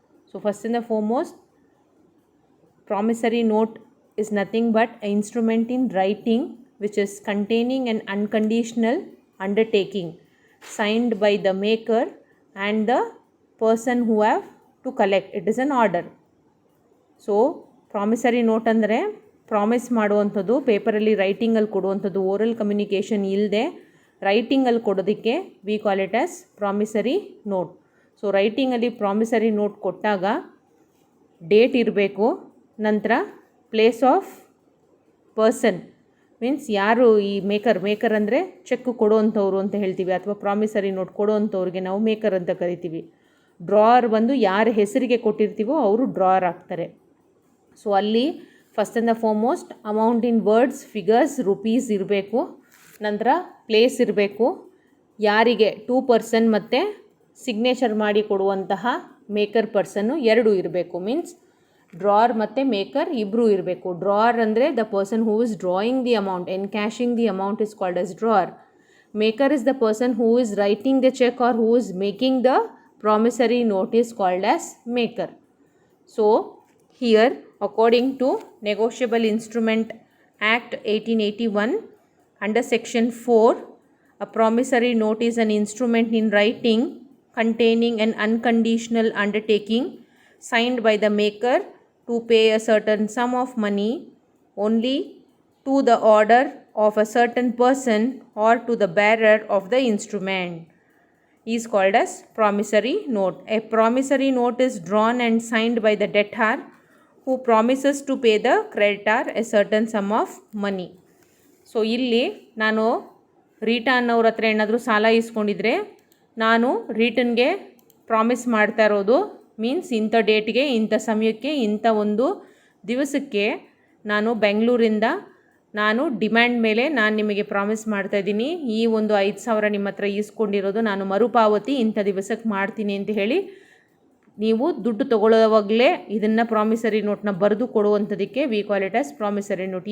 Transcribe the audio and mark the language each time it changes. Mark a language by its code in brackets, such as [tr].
[en] So first and the foremost, promissory note is nothing but an instrument in writing which is containing an unconditional undertaking signed by the maker and the person who have to collect. It is an order. [kn] So promissory note ಅಂದರೆ promise ಮಾಡುವಂಥದ್ದು, ಪೇಪರಲ್ಲಿ ರೈಟಿಂಗಲ್ಲಿ ಕೊಡುವಂಥದ್ದು, oral communication ಇಲ್ಲದೆ ರೈಟಿಂಗಲ್ಲಿ ಕೊಡೋದಕ್ಕೆ [en] We call it as promissory note. [kn] So ರೈಟಿಂಗಲ್ಲಿ promissory note ಕೊಟ್ಟಾಗ date ಇರಬೇಕು, ನಂತರ place of person means ಯಾರು ಈ ಮೇಕರ್ ಅಂದರೆ ಚೆಕ್ ಕೊಡುವಂಥವ್ರು ಅಂತ ಹೇಳ್ತೀವಿ, ಅಥವಾ ಪ್ರಾಮಿಸರಿ ನೋಟ್ ಕೊಡುವಂಥವ್ರಿಗೆ ನಾವು ಮೇಕರ್ ಅಂತ ಕರಿತೀವಿ. ಡ್ರಾವರ್ ಬಂದು ಯಾರ ಹೆಸರಿಗೆ ಕೊಟ್ಟಿರ್ತೀವೋ ಅವರು ಡ್ರಾವರ್ ಆಗ್ತಾರೆ. ಸೊ ಅಲ್ಲಿ first and the foremost amount in words, figures, rupees ಇರಬೇಕು, ನಂತರ ಪ್ಲೇಸ್ ಇರಬೇಕು, ಯಾರಿಗೆ ಟೂ ಪರ್ಸನ್ ಮತ್ತು ಸಿಗ್ನೇಚರ್ ಮಾಡಿ ಕೊಡುವಂತಹ ಮೇಕರ್ ಪರ್ಸನ್ನು ಎರಡೂ ಇರಬೇಕು. ಮೀನ್ಸ್ ಡ್ರಾವರ್ ಮತ್ತು ಮೇಕರ್ ಇಬ್ಬರೂ ಇರಬೇಕು. [en] Drawer ಅಂದರೆ the person who is drawing the amount, encashing the amount is called as drawer. Maker is the person who is writing the cheque or who is making the promissory note is called as maker. So here according to Negotiable Instrument Act 1881 under section 4, a promissory note is an instrument in writing containing an unconditional undertaking signed by the maker to pay a certain sum of money only to the order of a certain person or to the bearer of the instrument is called as promissory note. A promissory note is drawn and signed by the debtor who promises to pay the creditor a certain sum of money. [kn] So ಇಲ್ಲಿ ನಾನು Rita ಅನ್ನೋರ ಹತ್ರ ಏನಾದರೂ ಸಾಲ ಇಸ್ಕೊಂಡಿದ್ರೆ ನಾನು ರೀಟನ್ಗೆ promise ಮಾಡ್ತಾ ಇರೋದು means ಇಂಥ ಡೇಟ್ಗೆ, ಇಂಥ ಸಮಯಕ್ಕೆ, ಇಂಥ ಒಂದು ದಿವಸಕ್ಕೆ ನಾನು ಬೆಂಗಳೂರಿಂದ ನಾನು ಡಿಮ್ಯಾಂಡ್ ಮೇಲೆ ನಾನು ನಿಮಗೆ ಪ್ರಾಮಿಸ್ ಮಾಡ್ತಾಯಿದ್ದೀನಿ, ಈ ಒಂದು 5,000 ನಿಮ್ಮ ಹತ್ರ ಈಸ್ಕೊಂಡಿರೋದು ನಾನು ಮರುಪಾವತಿ ಇಂಥ ದಿವಸಕ್ಕೆ ಮಾಡ್ತೀನಿ ಅಂತ ಹೇಳಿ ನೀವು ದುಡ್ಡು ತೊಗೊಳ್ಳೋವಾಗಲೇ ಇದನ್ನು ಪ್ರಾಮಿಸರಿ ನೋಟ್ನ ಬರೆದು ಕೊಡುವಂಥದ್ದಕ್ಕೆ [en] We call it as promissory note.